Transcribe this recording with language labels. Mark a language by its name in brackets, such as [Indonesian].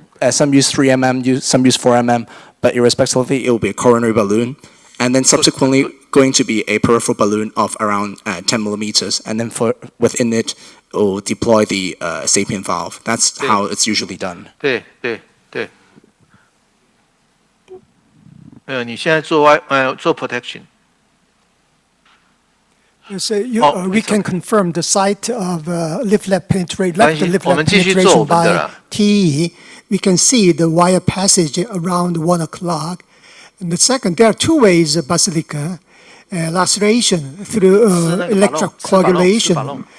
[English] Some use 3 mm, some use 4 mm, but irrespectively, it will be a coronary balloon, and then subsequently going to be a peripheral balloon of around 10 millimeters, and then within it will deploy the SAPIEN valve. That's how it's usually done. [Chinese] 对。你现在做protection。 [English] So we can confirm the site of leaflet left leaflet penetration by TE. We can see the wire passage around 1 o'clock. And the second, there are two ways of basilica laceration through electrocoagulation.